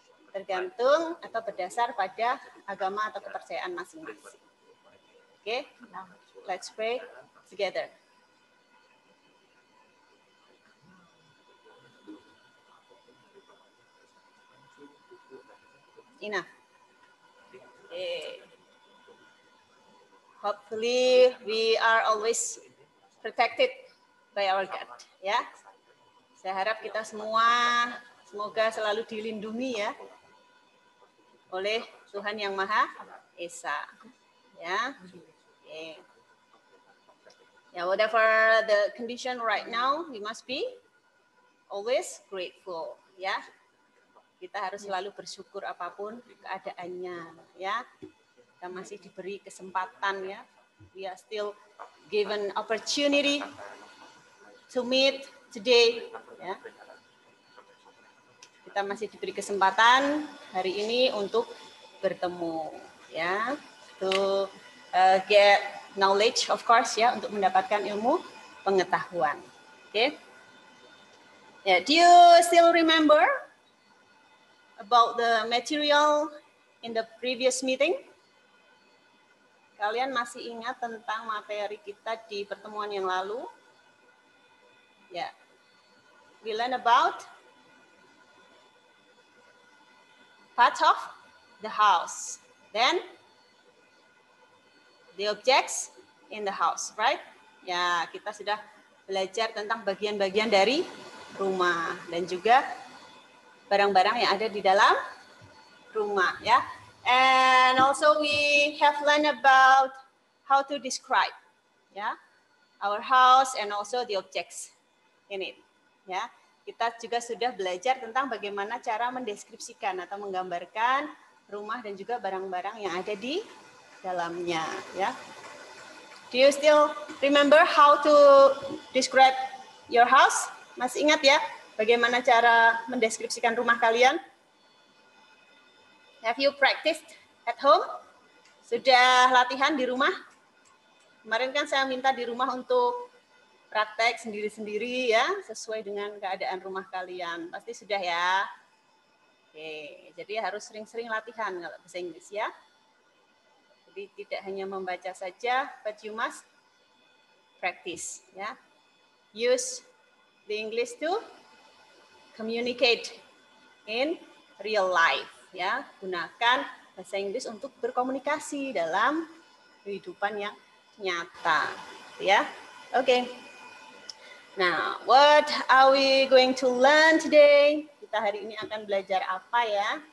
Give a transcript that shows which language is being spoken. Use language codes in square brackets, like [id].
[id] Tergantung atau berdasar pada agama atau kepercayaan masing-masing. [en] Okay, let's pray together. Enough. Okay. Hopefully we are always protected by our God. [id] Ya, saya harap kita semua semoga selalu dilindungi ya oleh Tuhan yang Maha Esa. Ya. Okay. [en] Yeah, whatever the condition right now, we must be always grateful. [id] Ya, kita harus selalu bersyukur apapun keadaannya. Ya, kita masih diberi kesempatan ya. [en] We are still given opportunity to meet today. [id] Ya, kita masih diberi kesempatan hari ini untuk bertemu. Ya, [en] to get knowledge, of course [id] ya, untuk mendapatkan ilmu pengetahuan. Okay. [en] Yeah, do you still remember about the material in the previous meeting? [id] Kalian masih ingat tentang materi kita di pertemuan yang lalu? Yeah. [en] We learn about part of the house. Then the objects in the house, right? [id] Ya, kita sudah belajar tentang bagian-bagian dari rumah dan juga barang-barang yang ada di dalam rumah, ya. [en] And also we have learned about how to describe, ya, our house and also the objects in it, ya. [id] Kita juga sudah belajar tentang bagaimana cara mendeskripsikan atau menggambarkan rumah dan juga barang-barang yang ada di dalamnya, ya. [en] Do you still remember how to describe your house? [id] Masih ingat ya bagaimana cara mendeskripsikan rumah kalian? [en] Have you practiced at home? [id] Sudah latihan di rumah? Kemarin kan saya minta di rumah untuk praktek sendiri-sendiri ya, sesuai dengan keadaan rumah kalian. Pasti sudah ya. Oke, jadi harus sering-sering latihan kalau bahasa Inggris ya. Jadi tidak hanya membaca saja, [en] but you must practice. Ya, use the English to communicate in real life. [id] Ya, gunakan bahasa Inggris untuk berkomunikasi dalam kehidupan yang nyata. Ya, oke. [en] Now, what are we going to learn today? [id] Kita hari ini akan belajar apa ya?